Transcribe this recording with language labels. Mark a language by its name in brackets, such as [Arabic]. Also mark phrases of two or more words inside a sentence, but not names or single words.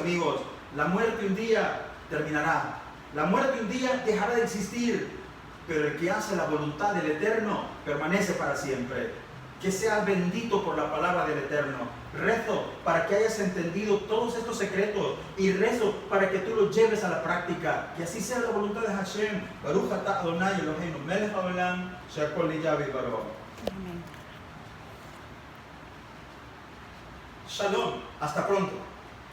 [Spanish] Queridos amigos, La muerte un día terminará. La muerte un día dejará de existir. Pero el que hace la voluntad del Eterno permanece para siempre. Que seas bendito por la palabra del Eterno. Rezo para que hayas entendido todos estos secretos y rezo para que tú los lleves a la práctica. Que así sea la voluntad de Hashem. [Hebrew] ברוך אתה אדוני אלוהינו מלך העולם שהכל נהיה בדברו. [Spanish] Amén. Shalom. Hasta pronto.